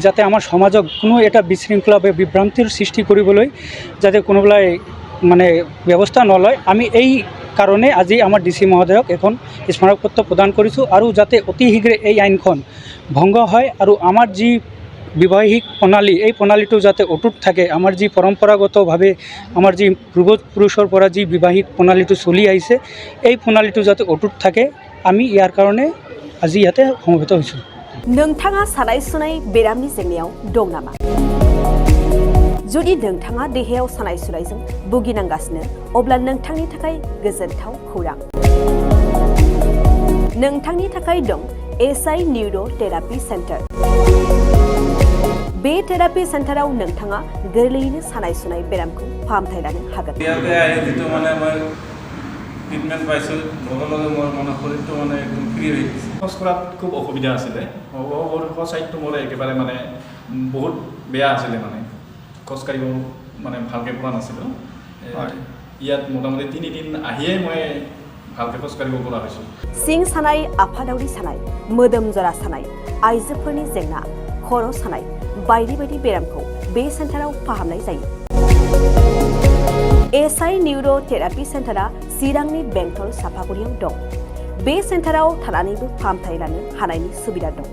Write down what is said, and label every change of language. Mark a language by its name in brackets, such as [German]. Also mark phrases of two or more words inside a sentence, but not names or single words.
[Assamese] যাতে আমাৰ সমাজক কোনো এটা বিশৃংখলা বা বিভ্ৰান্তিৰ সৃষ্টি কৰিবলৈ যাতে কোনোবাই মানে ব্যৱস্থা নলয় আমি এই কাৰণে আজি আমাৰ ডিসি মহোদয়ক এখন স্মাৰকপত্ৰ প্ৰদান কৰিছোঁ আৰু যাতে অতি শীঘ্ৰে এই আইনখন ভংগ হয় আৰু আমাৰ যি বৈবাহিক প্ৰণালী এই প্ৰণালীটো যাতে অটুট থাকে আমাৰ যি পৰম্পৰাগতভাৱে আমাৰ যি পূৰ্বপুৰুষৰ পৰা যি বৈবাহিক প্ৰণালীটো চলি আহিছে এই প্ৰণালীটো যাতে অটুট থাকে আমি ইয়াৰ কাৰণে আজি ইয়াতে সমবেত হৈছোঁ। [Bodo] नोंथाङा सानाय सुनाय बेरामनि जेंनायाव दं नामा? जुदि नोंथाङा देहायाव सानाय सुनायजों भुगिनांगासिनो अब्ला नोंथांनि थाखाय गोजोनथाव खौरां। नोंथांनि थाखाय दं एसआई न्यूरो थेरापि सेन्टार। बे थेरापि सेन्टाराव नोंथाङा गोरलैयैनो सानाय सुनाय बेरामखौ फाहामथाय लानो हागोन। [Assamese] ট্ৰিটমেণ্ট পাইছোঁ লগে লগে মোৰ মানে শৰীৰটো মানে একদম ফ্ৰী হৈ গৈছে। খোজ কঢ়াত খুব অসুবিধা আছিলে ছাইডটো মোৰ একেবাৰে মানে বহুত বেয়া আছিলে মানে খোজ কাঢ়িব মানে ভালকৈ পৰা নাছিলোঁ। ইয়াত মোটামুটি 3 দিন আহিয়েই মই ভালকৈ খোজ কাঢ়িব পৰা হৈছোঁ। [Bodo] सिं सानाय आफादावरि सानाय मोदोम जरा सानाय आइजोफोरनि जेंना खर' सानाय बायदि बायदि बेरामखौ बे सेन्टाराव फाहामनाय जायो। एसआई न्यूरो थेरापि सेन्टारा चिरांनि बेंटल साफागुरियाव दं। बे सेन्टाराव थानानैबो फाहामथाय लानो हानायनि सुबिदा दं।